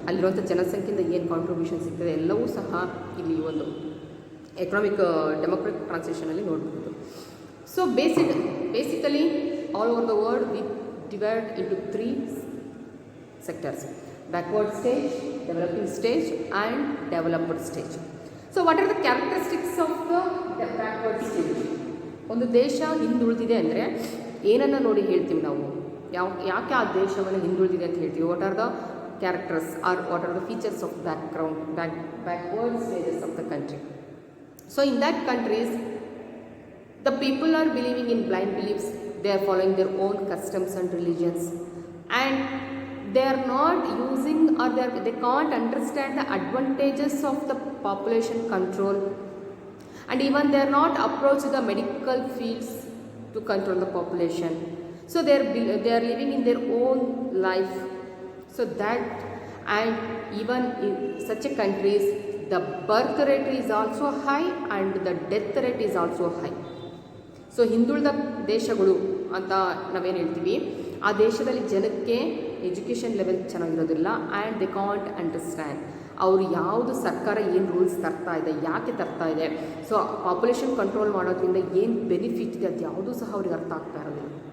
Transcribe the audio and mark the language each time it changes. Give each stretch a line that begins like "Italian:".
Kannada: ಅಲ್ಲಿರುವಂಥ ಜನಸಂಖ್ಯೆಯಿಂದ ಏನು ಕಾಂಟ್ರಿಬ್ಯೂಷನ್ ಸಿಗ್ತದೆ ಎಲ್ಲವೂ ಸಹ ಇಲ್ಲಿ ಒಂದು ಎಕನಾಮಿಕ್ ಡೆಮೋಕ್ರಾಟಿಕ್ ಟ್ರಾನ್ಸಿಷನಲ್ಲಿ ನೋಡ್ಬೋದು.
English: So basically all over the world we divide into three sectors: backward stage, developing stage and developed stage. So what are the characteristics of the backward stage?
Kannada: ಒಂದು ದೇಶ ಹಿಂದುಳಿದಿದೆ ಅಂದರೆ ಏನನ್ನು ನೋಡಿ ಹೇಳ್ತೀವಿ ನಾವು, ಯಾಕೆ ಆ ದೇಶವನ್ನು ಹಿಂದುಳಿದಿದೆ ಅಂತ ಹೇಳ್ತೀವಿ?
English: What are the characters are what are the features of backward stages of the country? So in that countries the people are believing in blind beliefs, they are following their own customs and religions, and they are not using or they can't understand the advantages of the population control, and even they are not approach the medical fields to control the population. So they are living in their own life. So that, and even in such a countries the birth rate is also high and the death rate is also high.
Kannada: So ಹಿಂದುಳಿದ ದೇಶಗಳು ಅಂತ ನಾವೇನು ಹೇಳ್ತೀವಿ, ಆ ದೇಶದಲ್ಲಿ ಜನಕ್ಕೆ education level ಚೆನ್ನಾಗಿರೋದಿಲ್ಲ
English: and the can't understand
Kannada: ಅವರು ಯಾವುದು ಸರ್ಕಾರ ಏನು ರೂಲ್ಸ್ ತರ್ತಾ ಇದೆ, ಯಾಕೆ ತರ್ತಾ ಇದೆ, ಸೊ ಪಾಪ್ಯುಲೇಷನ್ ಕಂಟ್ರೋಲ್ ಮಾಡೋದ್ರಿಂದ ಏನು ಬೆನಿಫಿಟ್ ಇದೆ ಅದು ಯಾವುದೂ ಸಹ ಅವ್ರಿಗೆ ಅರ್ಥ ಆಗ್ತಾ ಇರೋದಿಲ್ಲ.